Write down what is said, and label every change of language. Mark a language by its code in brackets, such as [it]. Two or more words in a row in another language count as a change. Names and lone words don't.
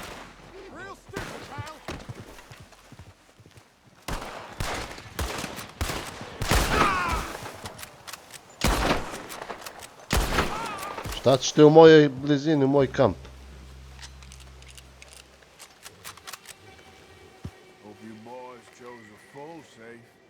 [en] Real stupid, pal. [sr] Šta ćete u mojoj blizini, u moj kamp? [en] Hope you boys chose a full safe.